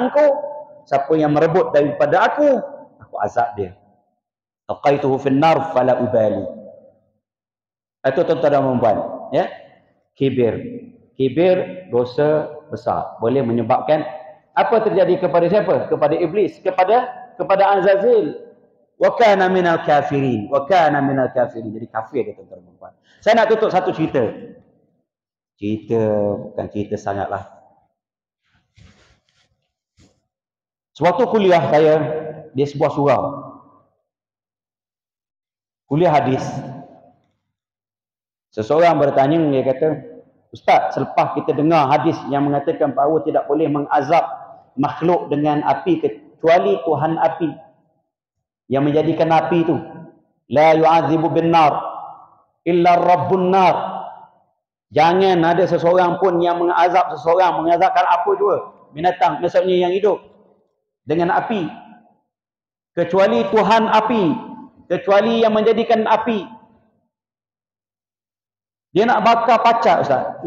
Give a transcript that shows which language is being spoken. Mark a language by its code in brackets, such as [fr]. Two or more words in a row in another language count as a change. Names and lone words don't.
[ms] Siapa yang merebut daripada aku azab dia. [ar] ألقيته في النار فلا أبالي. [ms] Itu tuan-tuan dan puan, ya. Kibir. Kibir dosa besar. Boleh menyebabkan apa terjadi kepada siapa? Kepada iblis, kepada Azazil. [ar] وكان من الكافرين. وكان من الكافرين. [ms] Jadi kafir dia tuan-tuan dan puan. Saya nak tutup satu cerita. Cerita bukan cerita sangatlah. Sewaktu kuliah saya di sebuah surau. Kuliah hadis. Seseorang bertanya, dia kata, Ustaz, selepas kita dengar hadis yang mengatakan bahawa tidak boleh mengazab makhluk dengan api kecuali Tuhan api yang menjadikan api itu, [ar] لا يعذب بالنار إلا رب النار. [ms] Jangan ada seseorang pun yang mengazab seseorang, mengazabkan apa juga, binatang maksudnya yang hidup, dengan api kecuali Tuhan api, kecuali yang menjadikan api. Dia nak bakar pacak, Ustaz.